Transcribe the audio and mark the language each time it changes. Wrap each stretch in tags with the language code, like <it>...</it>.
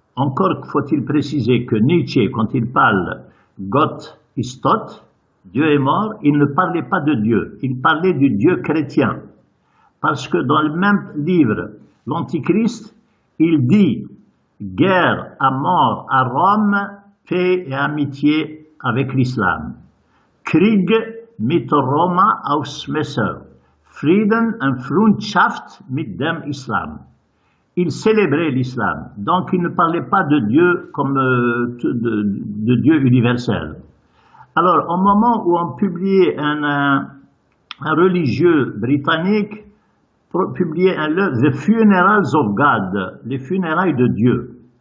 <fr>Encore faut-il préciser que Nietzsche, quand il parle</fr> <de>Gott ist tot,</de> <fr>Dieu est mort, il ne parlait pas de Dieu, il parlait du Dieu chrétien. Parce que dans le même livre, l'Antichrist, il dit guerre à mort à Rome, paix et amitié avec l'islam.</fr> <de>Krieg mit Roma aus Messer, Frieden und Freundschaft mit dem Islam.</de> <fr>Il célébrait l'islam, donc il ne parlait pas de Dieu comme de Dieu universel. Alors, au moment où on publiait un religieux britannique, publié un livre, The Funerals of God, les funérailles de Dieu.</fr>